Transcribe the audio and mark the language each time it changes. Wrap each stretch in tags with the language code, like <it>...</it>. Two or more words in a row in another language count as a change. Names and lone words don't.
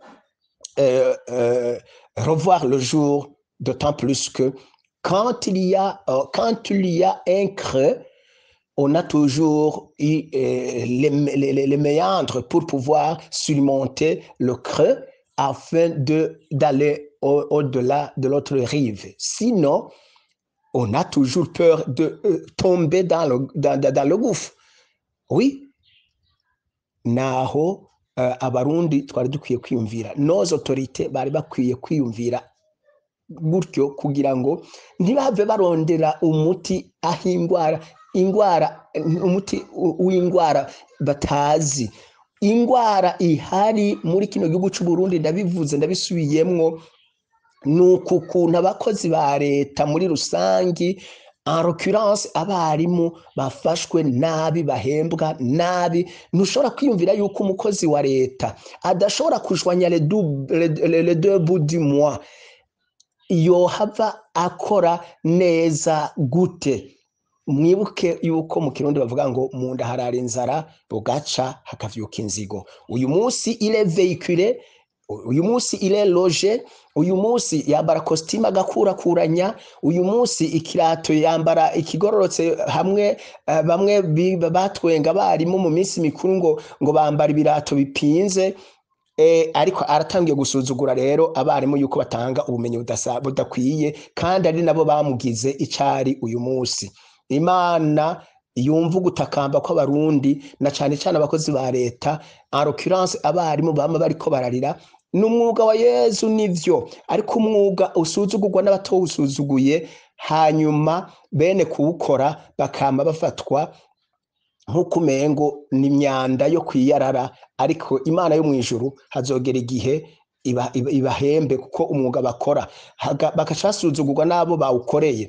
<fr>revoir le jour, d'autant plus que quand il y a un creux, on a toujours eu les méandres pour pouvoir surmonter le creux afin d'aller au-delà de l'autre rive. Sinon, on a toujours peur de tomber dans le gouffre. Oui,</fr> <rn>naho abarundi twari dukwiye kwiyumvira,</rn> <fr>nos autorités</fr> <rn>bari bakwiye kwiyumvira gutyo kugira ngo ntibave barondera umuti aho umuti w'ingwara batazi. Ingwara ihari muri kino gihugu cy'u Burundi, ndabivuze ndabisubiyemwo, nuko ukuntu abakozi ba leta muri rusangi,</rn> <fr>en l'occurrence</fr> <rn>abarimu bafashwe nabi, bahembwa nabi. Ntushobora kwiyumvira yuko umukozi wa leta adashobora kushwanya</rn> <fr>les deux bouts du mois,</fr> <rn>yohava akora neza gute? Mwibuke yuko mu Kirundi bavuga ngo mu nda harara inzara bugaca hakavyuka inzigo. Uyu munsi</rn> <fr>il est véhiculé,</fr> <rn>uyu munsi</rn> <fr>ile loge,</fr> <rn>uyu munsi yambara kositimu agakurakuranya, uyu munsi ikirato yambara ikigororotse, hamwe bamwe batwenga abarimu mu minsi mikuru ngo bambara ibirato bipinze. Ariko aratangiye gusuzugura rero abarimu yuko batanga ubumenyi budakwiye, kandi ari nabo bamugize icari uyu munsi. Imana yumva gutakamba kw'abarundi, na cyane cyane abakozi ba leta,</rn> <fr>en l'occurrence</fr> <rn>abarimu bama bariko bararira. N'umwuga wa Yezu nivyo, ariko umwuga usuzugurwa n'abatawusuzuguye, hanyuma bene kuwukora bakama bafatwa nk'uko umengo ni imyanda yo kwiyarara. Ariko Imana yo mu ijuru hazogera igihe ibahembe kuko umwuga bakora, bakacasuzugurwa n'abo bawukoreye.</rn>